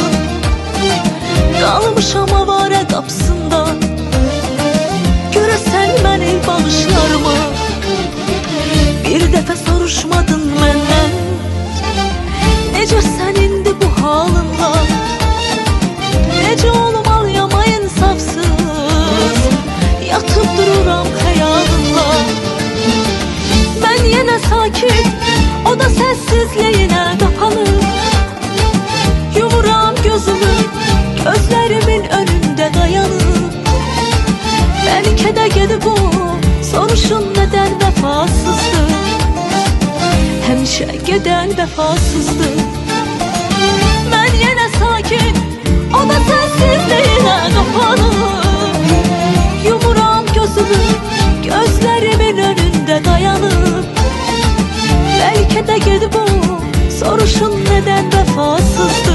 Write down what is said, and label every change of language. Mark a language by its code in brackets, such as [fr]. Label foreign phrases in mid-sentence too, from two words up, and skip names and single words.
[az] Qalmışam avara qapısında, görəsən məni bağışlarmı. Bir dəfə soruşmadın məndən, necəsən indi bu halınla. Necə olmalıyam ay insafsız, yatıp dururam xəyalınla. [tr] Ben yine sakin, o da sessizliğine kapalı. [az] Yumuram gözümü, [tr] gözlerimin önünde dayanıp. Belki de [az] gedib o, soruşun [tr] neden vefasızdı. [az] Həmişə gedən vefasızdı. [tr] Ben yine sakin, o da sessizliğine kapalı. [az] Yumuram gözümü, [tr] gözlerimin önünde dayanıp. Belki de [az] gedib o, soruşun [tr] neden vefasızdı.